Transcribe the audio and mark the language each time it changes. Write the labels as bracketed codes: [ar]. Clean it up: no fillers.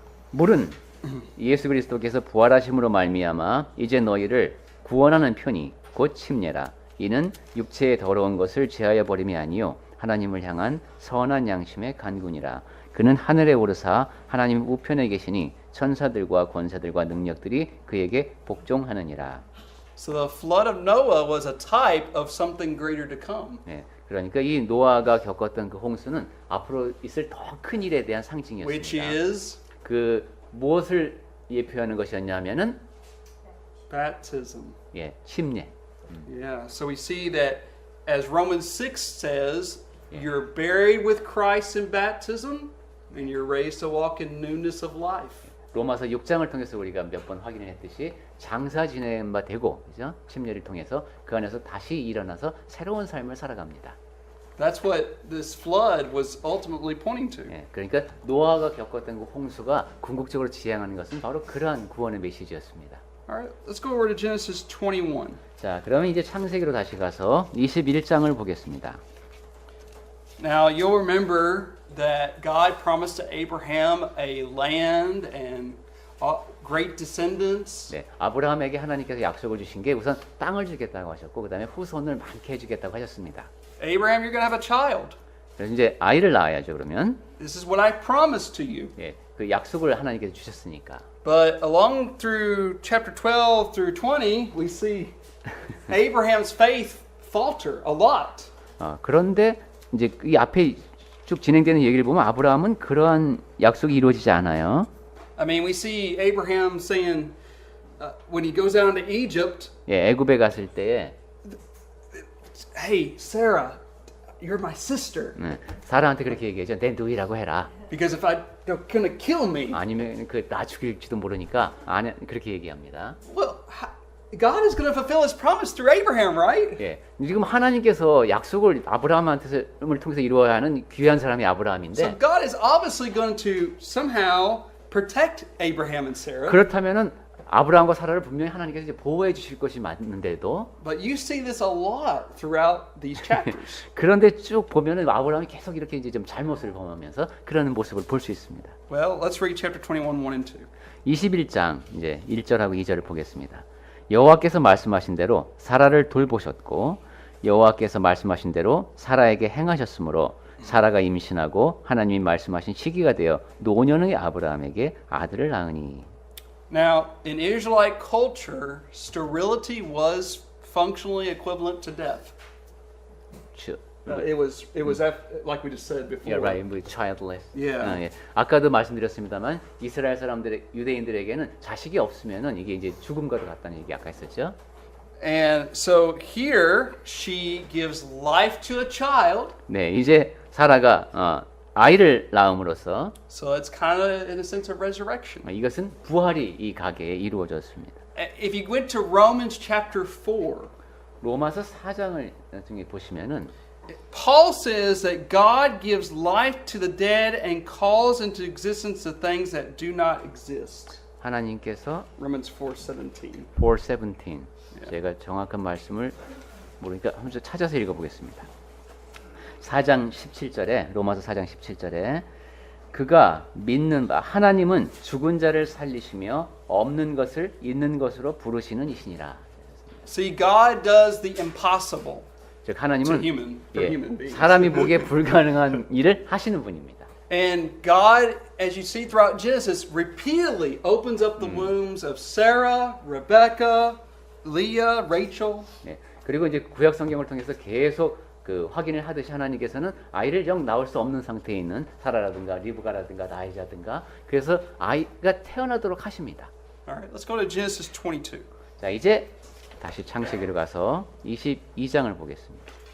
[ko] 물은 예수 그리스도께서 부활하심으로 말미암아 이제 너희를 구원하는 편이 곧 침례라. 이는 육체의 더러운 것을 제하여 버림이 아니요 하나님을 향한 선한 양심의 간군이라. 그는 하늘에 오르사 하나님 우편에 계시니 천사들과 권세들과 능력들이 그에게 복종하느니라. [en] So the flood of Noah was a type of something greater to come. [ko] 네, 그러니까 이 노아가 겪었던 그 홍수는 앞으로 있을 더 큰 일에 대한 [en] Which [ko] 상징이었습니다. [en] is [ko] 그 무엇을 예표하는 것이었냐면은 [en] baptism. [ko] 예, 침례. [en] Yeah, so we see that as Romans 6 says, you're buried with Christ in baptism and you're raised to walk in newness of life. [ko] 로마서 6장을 통해서 우리가 몇 번 확인을 했듯이 장사 지낸 바 되고, 그죠? 침례를 통해서 그 안에서 다시 일어나서 새로운 삶을 살아갑니다. [en] That's what this flood was ultimately pointing to. [ko] 예, 그러니까 노아가 겪었던 그 홍수가 궁극적으로 지향하는 것은 바로 그러한 구원의 메시지였습니다. [en] All right, let's go over to Genesis 21. [ko] 자, 그러면 이제 창세기로 다시 가서 21장을 보겠습니다. [en] Now, you'll remember that God promised to Abraham a land and great descendants. [ko] 네, 아브라함에게 하나님께서 약속을 주신 게 우선 땅을 주겠다고 하셨고 그 다음에 후손을 많게 해주겠다고 하셨습니다. [en] Abraham, you're going to have a child. [ko] 그래서 이제 아이를 낳아야죠. 그러면 [en] This is what I promised to you. [ko] 예, 그 약속을 하나님께서 주셨으니까. [en] But along through chapter 12 through 20, we see Abraham's faith falter a lot. [ko] 그런데 이제 이 앞에 쭉 진행되는 얘기를 보면 아브라함은 그러한 약속이 이루어지지 않아요. [en] I mean, we see Abraham saying when he goes down to Egypt, [ko] 예, 애굽에 갔을 때에 [en] "Hey, Sarah, you're my sister. [ko] 사라한테 그렇게 얘기하죠. 내 누이라고 해라. [en] Because if they're gonna kill me." [ko] 아니면 그 나 죽일지도 모르니까 안 그렇게 얘기합니다. [en] Well, God is going to fulfill His promise through Abraham, right? [ko] 예, 지금 하나님께서 약속을 아브라함한테 통해서 이루어야 하는 귀한 사람이 [en] So [ko] 아브라함인데 [en] God is obviously going to somehow protect Abraham and Sarah. [ko] 그렇다면은 아브라함과 사라를 분명히 하나님께서 이제 보호해 주실 것이 맞는데도 [en] But you see this a lot throughout these chapters. [ko] 그런데 쭉 보면은 아브라함이 계속 이렇게 이제 좀 잘못을 범하면서 그러는 모습을 볼 수 있습니다. [en] Well, let's read chapter 21, 1 and 2. [ko] 21장 이제 1절하고 2절을 보겠습니다. 여호와께서 말씀하신 대로 사라를 돌보셨고 여호와께서 말씀하신 대로 사라에게 행하셨으므로 사라가 임신하고 하나님이 말씀하신 시기가 되어 노년의 아브라함에게 아들을 낳으니. [en] Now, in Israelite culture, sterility was functionally equivalent to death. It was like we just said before. Yeah, right. Childless. Yeah. [ko] 예. 아까도 말씀드렸습니다만 이스라엘 사람들 유대인들에게는 자식이 없으면은 이게 이제 죽음과도 같다는 얘기 아까 했었죠. [en] And so here she gives life to a child. [ko] 네, 이제 사라가 아이를 낳음으로써 [en] So it's kind of in a sense of resurrection. [ko] 이것은 부활이 이 가게에 이루어졌습니다. [en] If you went to Romans chapter 4, [ko] 로마서 4장을 나중에 보시면은 [en] Paul says that God gives life to the dead and calls into existence the things that do not exist. [ko] 하나님께서 [en] Romans 4:17. [ko] 4:17 제가 정확한 말씀을 모르니까 한번 찾아서 읽어보겠습니다. 4장 17절에 로마서 4장 17절에 그가 믿는 바 하나님은 죽은 자를 살리시며 없는 것을 있는 것으로 부르시는 이시니라. [en] See, God does the impossible. [ko] 즉 하나님은 [en] To human, for human beings. [ko] 사람이 보기에 불가능한 일을 하시는 분입니다. [en] And God, as you see throughout Genesis, repeatedly opens up the wombs of Sarah, Rebecca, Leah, Rachel. [ko] 네. 그리고 이제 구약 성경을 통해서 계속 그 확인을 하듯이 하나님께서는 아이를 영 낳을 수 없는 상태에 있는 사라라든가 리브가라든가 나이자든가 그래서 아이가 태어나도록 하십니다. [en] All right, let's go to Genesis 22. [ko] 자, 이제 다시 창세기로 가서 22장을 보겠습니다.